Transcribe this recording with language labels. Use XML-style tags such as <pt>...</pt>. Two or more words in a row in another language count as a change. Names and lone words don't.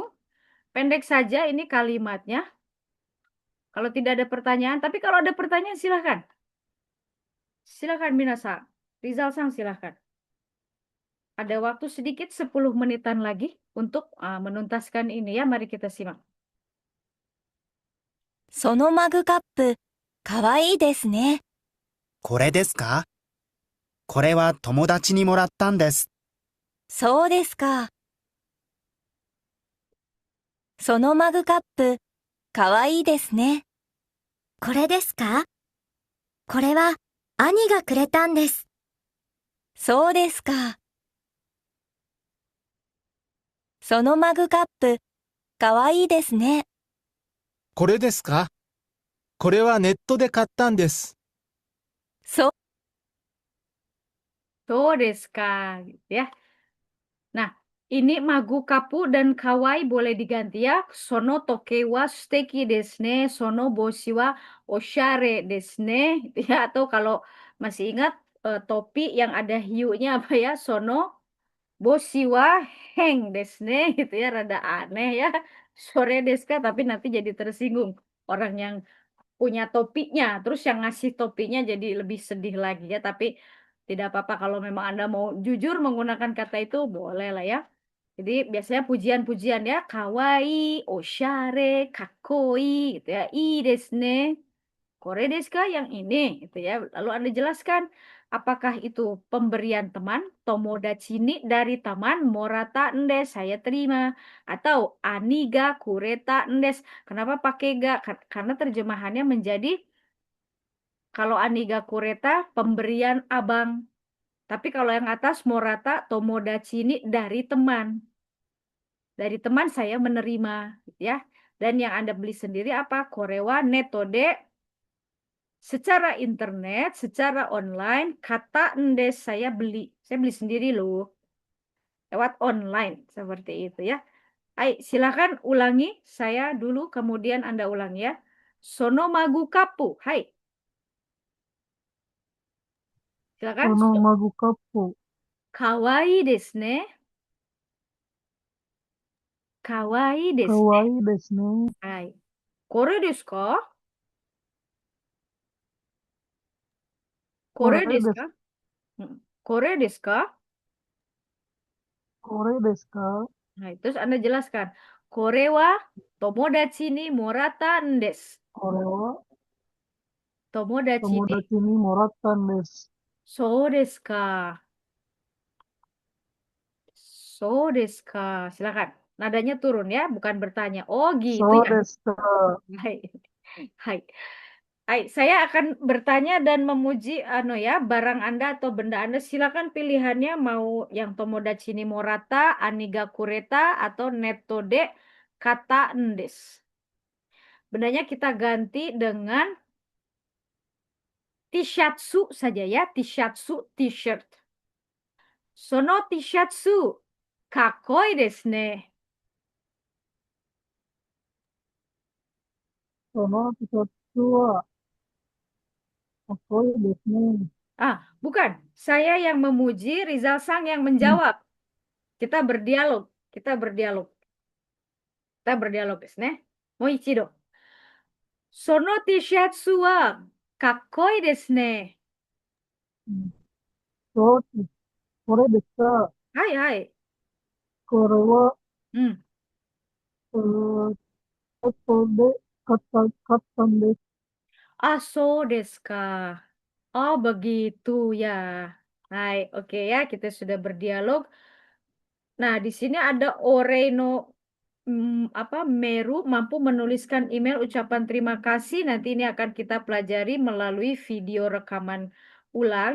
<id>Pendek saja ini kalimatnya. Kalau tidak ada pertanyaan, tapi kalau ada pertanyaan silahkan. Silahkan minasang. Rizal-san silahkan. Ada waktu sedikit 10 menitan lagi untuk menuntaskan ini ya. Mari kita simak.</id> <ja>そのマグカップ、かわいいですね。これですか？これは友達にもらったんです。そうですか。そのマグカップ、かわいいですね。これですか？これは兄がくれたんです。そうですか。そのマグカップ、かわいいですね。これですか？これはネットで買ったんです。そう。ですか,</ja> <id>ya. Nah, ini</id> <ja>マグカップ</ja> <id>dan kawaii boleh diganti ya.</id> <ja>その時計は素敵ですね、その帽子はおしゃれですね, ya.</ja> <id>Atau kalau masih ingat topi yang ada hiunya apa ya?</id> <ja>その帽子は変ですね,</ja> <id>gitu ya. Rada aneh ya.</id> <ja>それですか,</ja> <id>tapi nanti jadi tersinggung orang yang punya topinya, terus yang ngasih topinya jadi lebih sedih lagi ya. Tapi tidak apa-apa kalau memang Anda mau jujur menggunakan kata itu, boleh lah ya. Jadi biasanya pujian-pujian ya,</id> <ja>かわいい、おしゃれ、かっこい</ja> <id>gitu ya.</id> <ja>いいですね。これですか,</ja> <id>yang ini gitu ya. Lalu Anda jelaskan apakah itu pemberian teman,</id> <ja>友達に</ja> <id>dari teman,</id> <ja>もらったんです,</ja> <id>saya terima, atau</id> <ja>兄がくれたんです.</ja> <id>Kenapa pakai ga? Karena terjemahannya menjadi kalau</id> <ja>兄がくれた</ja> <id>pemberian abang. Tapi kalau yang atas</id> <ja>もらった友達に</ja> <id>dari teman. Dari teman saya menerima gitu ya. Dan yang Anda beli sendiri apa?</id> <ja>これはネットで</ja> <id>secara internet, secara online,</id> <ja>買ったんです</ja> <id>saya beli. Saya beli sendiri loh. lewat online seperti itu ya. Hai, silakan ulangi saya dulu kemudian Anda ulangi ya.</id> <ja>そのマグカップ。はい. Silakan. そのマグカップ、かわいいですね。かわいいでかすね。わいいですね。はい。これですか？これですか？これですか？これですか？</ja> <id>Nah, terus Anda jelaskan.</id> <ja>これは友達にもらったんです. これは Tomodachi 友 ni. 達にもらったんです。そうですか。そうですか.</ja> <id>Silakan. Nadanya turun ya, bukan bertanya. Oh gitu</id> <ja>そう</ja> <id>ya.</id> <ja>ですか。はい。はい. Hai,</ja> <id>saya akan bertanya dan memuji ya, barang Anda atau benda Anda. Silakan pilihannya mau yang</id> <ja>友達にもらった、兄がくれた</ja> <id>atau</id> <ja>ネットで買ったんです.</ja> <id>Bendanya kita ganti dengan tishatsu saja ya, tishatsu t-shirt.</id> <ja>そのTシャツかっこいいですね. その季節はかっこいいですね。</ja> <id>Ah, bukan. Saya yang memuji, Rizal Sang yang</id> <ja>うん、</ja> <id>menjawab. Kita berdialog. Kita berdialog. Kita berdialog</id> <ja>ですね。もう一度. そのTシャツはかっこいいですね. うん、そうです。これですか？ Hai, hai. これは、 Hmm. 後で買ったんです。あ、そうですか.</ja> <id>Oh, begitu ya. Hai, oke ya, kita sudah berdialog. Nah, di sini ada</id> <ja>お礼のメール</ja> <id>mampu menuliskan email ucapan terima kasih. Nanti ini akan kita pelajari melalui video rekaman ulang.</id>